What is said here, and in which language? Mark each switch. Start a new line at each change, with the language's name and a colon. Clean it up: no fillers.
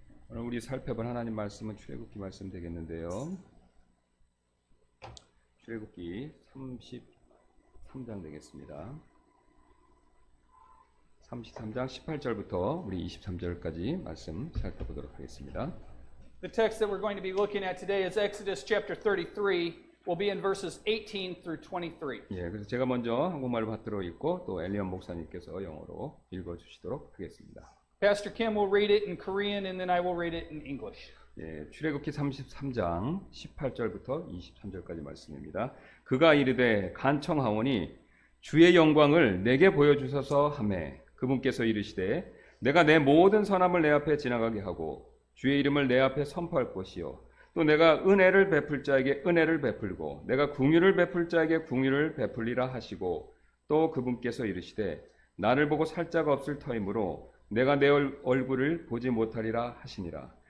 Korean: 오늘 우리 살펴본 하나님 말씀은 출애굽기 말씀 되겠는데요. 출애굽기 33장 되겠습니다. 33장 18절부터 우리 23절까지 말씀 살펴보도록 하겠습니다.
English: The text that we're going to be looking at today is Exodus chapter 33. We'll be in verses 18 through 23.
Korean: 예, 그래서 제가 먼저 한국말로 받들어 읽고 또 엘리언 목사님께서 영어로 읽어 주시도록 하겠습니다.
English: Pastor Kim will read it in Korean and then I will read it in English.
Korean: 예, 출애굽기 33장 18절부터 23절까지 말씀입니다. 그가 이르되 간청하오니 주의 영광을 내게 보여주소서 하매 그분께서 이르시되 내가 내 모든 선함을 내 앞에 지나가게 하고 주의 이름을 내 앞에 선포할 것이요 또 내가 은혜를 베풀 자에게 은혜를 베풀고 내가 궁유를 베풀 자에게 궁유를 베풀리라 하시고 또 그분께서 이르시되 나를 보고 살자가 없을 터이므로 내가 내 얼굴을 보지 못하리라 하시니라.